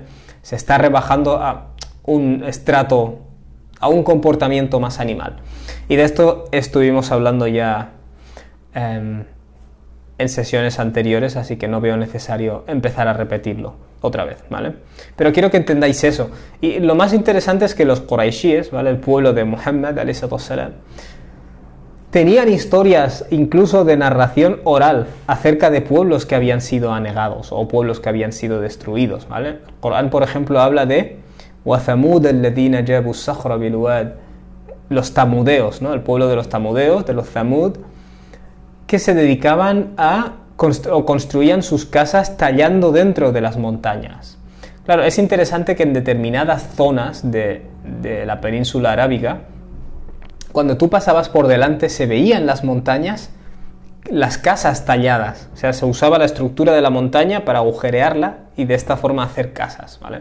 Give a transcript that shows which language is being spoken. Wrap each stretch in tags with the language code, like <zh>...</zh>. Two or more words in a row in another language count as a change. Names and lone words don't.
<es>Se está rebajando a un estrato, a un comportamiento más animal. Y de esto estuvimos hablando ya en sesiones anteriores, así que no veo necesario empezar a repetirlo otra vez, ¿vale? Pero quiero que entendáis eso. Y lo más interesante es que los Quraishíes, ¿vale? El pueblo de Muhammad,</es> <ar>عليه السلام,</ar> <es>tenían historias incluso de narración oral acerca de pueblos que habían sido anegados o pueblos que habían sido destruidos, ¿vale? El Corán, por ejemplo, habla de</es> <ar>وَثَمُودَ الَّذِينَ جَابُوا الصَّخْرَ بِالْوَادِ,</ar> <es>los tamudeos, ¿no? El pueblo de los tamudeos, de los Thamud, que se dedicaban a o construían sus casas tallando dentro de las montañas. Claro, es interesante que en determinadas zonas de la península arábiga, cuando tú pasabas por delante se veían las montañas, las casas talladas, o sea, se usaba la estructura de la montaña para agujerearla y de esta forma hacer casas, ¿vale?</es>